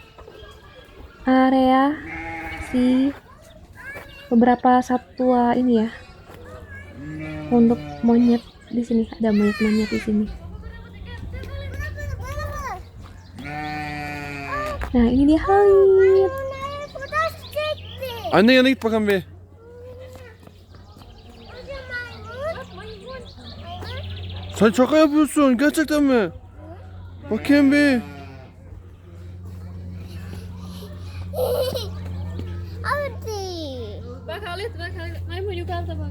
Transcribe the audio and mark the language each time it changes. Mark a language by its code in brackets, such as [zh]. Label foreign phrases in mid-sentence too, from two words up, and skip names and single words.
[id] area si beberapa satwa ini ya. Untuk monyet di sini ada monyet-monyet di sini. Nah, ini dia Halid. [tr] Anne yana git bakalım bir. Sen şaka yapıyorsun gerçekten mi? Bakayım bir. Bak Halid, maymun yukarıda bak.